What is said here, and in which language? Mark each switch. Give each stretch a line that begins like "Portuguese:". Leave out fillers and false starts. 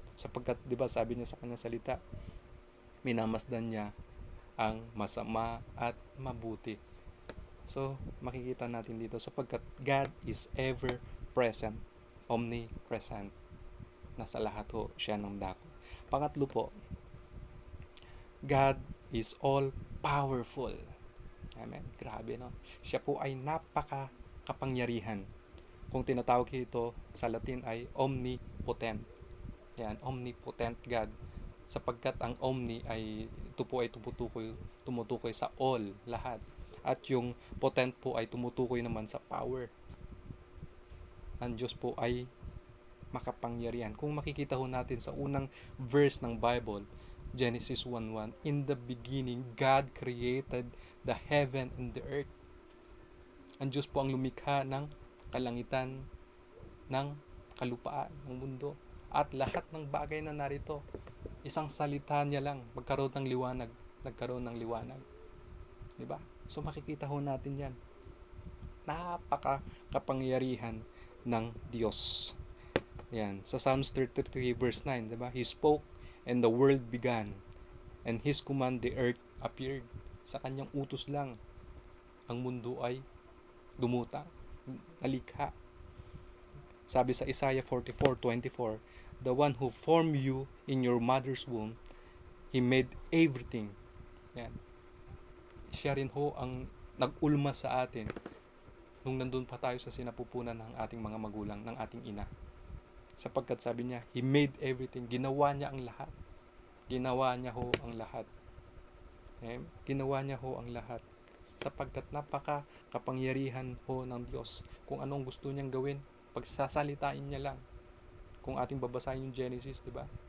Filipino: Sapagkat, di ba, sabi niya sa kanyang salita, minamasdan niya ang masama at mabuti. So, makikita natin dito sapagkat
English: God is ever present, omnipresent.
Filipino: Nasa lahat ho siya ng dako. Pangatlo po,
English: God is all powerful.
Filipino: Amen. Grabe, no? Siya po ay napaka-kapangyarihan. Kung tinatawag ito sa Latin ay omnipotent. Yan, omnipotent God. Sapagkat ang omni ay ito po ay tumutukoy sa all, lahat. At yung potent po ay tumutukoy naman sa power. Ang Diyos po ay makapangyarihan. Kung makikita ho natin sa unang verse ng Bible, Genesis 1:1,
English: in the beginning, God created the heaven and the earth.
Filipino: Ang Diyos po ang lumikha ng kalangitan, ng kalupaan, ng mundo. At lahat ng bagay na narito, isang salita niya lang, nagkaroon ng liwanag. Diba? So makikita ho natin yan. Napaka-kapangyarihan ng Diyos. Yan. Sa Psalms 33 verse 9, diba?
English: He spoke and the world began, and His command the earth appeared.
Filipino: Sa kanyang utos lang, ang mundo ay dumuta, nalikha. Sabi sa
English: Isaiah 44:24, the one who formed you in your mother's womb, He made everything.
Filipino: Yan. Siya rin ho ang nag-ulma sa atin nung nandun pa tayo sa sinapupunan ng ating mga magulang, ng ating ina. Sapagkat sabi niya,
English: He made everything.
Filipino: Ginawa niya ang lahat. Ginawa niya ho ang lahat. Okay? Ginawa niya ho ang lahat. Sapagkat napaka-kapangyarihan ho ng Diyos. Kung anong gusto niyang gawin, pagsasalitain niya lang. Kung ating babasahin yung Genesis, di ba?